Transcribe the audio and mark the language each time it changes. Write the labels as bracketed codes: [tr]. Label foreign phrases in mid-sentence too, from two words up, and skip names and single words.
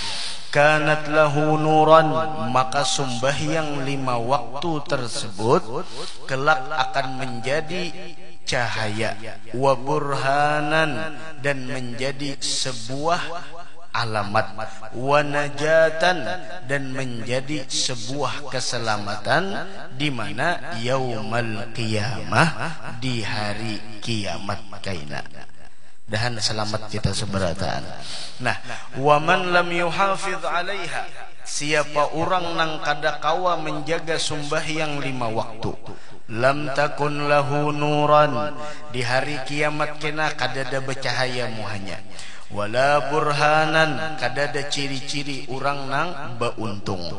[ar] كانت له نورا, [id] maka sembahyang 5 waktu tersebut kelak akan menjadi cahaya, [ar] وبرهانا, [id] dan menjadi sebuah alamat, [ar] ونجاة, [id] dan menjadi sebuah keselamatan di mana [ar] يوم القيامة, [bjn] di hari kiamat kaina. Dan selamat kita seberataan. Nah, [ar] ومن لم يحافظ عليها, [bjn] siapa orang nang kada kawa menjaga sembahyang 5 waktu, [ar] لم تكن له نورا, [bjn] di hari kiamat kena kada ada bercahaya muhanya, [ar] ولا برهانا, [bjn] kada ada ciri-ciri orang nang beuntung,